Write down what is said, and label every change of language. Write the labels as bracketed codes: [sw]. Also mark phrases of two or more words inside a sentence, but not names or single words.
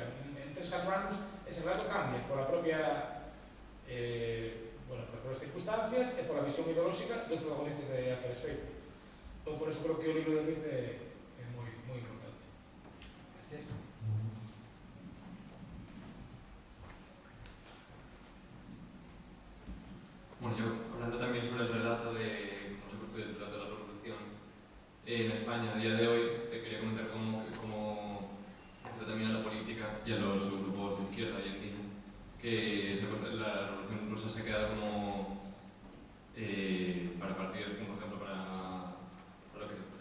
[gl] En 3-4 anos ese relato cambia pola propia polas circunstancias e pola visión ideolóxica dos protagonistas de aqueles feitos. Entón por eso creo que o libro de Reed é moi importante. [es] Gracias. Bueno, yo hablando también sobre el relato de cómo se construye el relato de la revolución en España a día de hoy, te quería comentar cómo afecta también a la política y a los grupos de izquierda hoy en día, que la revolución rusa se queda como para partidos como por ejemplo para lo que